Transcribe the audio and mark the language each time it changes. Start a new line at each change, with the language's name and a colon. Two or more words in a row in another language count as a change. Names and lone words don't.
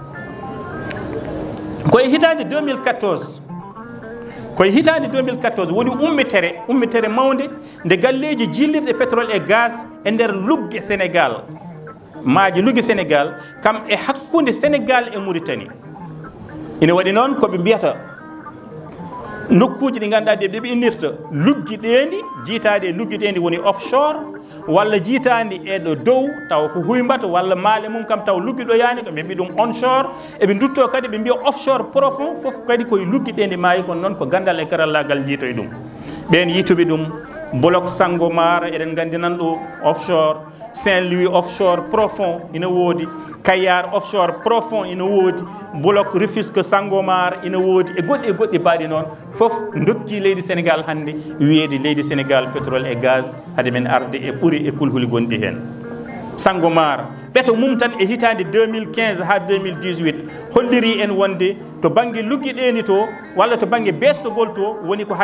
Fula: koye hitande 2014 woni ummitere mawde nde galleji jillirɗe
French: pétrole et gaz
Fula: e nder lugge Sénégal maaji lugge Sénégal kam e hakkude Sénégal e Mauritanie ina waɗi noon koɓe mbiyata nokkuji ɗi ganduɗa ɗe ɓe innirta luggi ɗendi jiitade e luggi ɗendi woni offshore walla jiitandi e ɗo dow taw ko huymata walla maale mum kam taw luggi ɗo yani ko ɓe mbi ɗum onshore eɓe dutto kadi ɓe mbiya
French: offshore profond
Fula: foof kadi koye luggi ɗendi maayi kono noon ko gandal e karallagal jiitoye ɗum ɓen yituɓe ɗum bloc Sangomar eɗen gandi nan ɗo offshore Saint-Louis
French: offshore profond
Fula: ina woodi Kayar
French: offshore profond
Fula: ina woodi bloc Rufisque Sangomar ina woodi e goɗɗi mbaɗi noon fof dokki leydi Sénégal hannde wiyeede leydi Sénégal
French: pétrole et gaz
Fula: hade men arde e ɓuri e kulhuli gonɗi heen Sangomar ɓeto mum tan e hitande 2015 ha 2018 holliri en wonde to banggue luggi ɗeni to walla to banggue bestogol to woni ko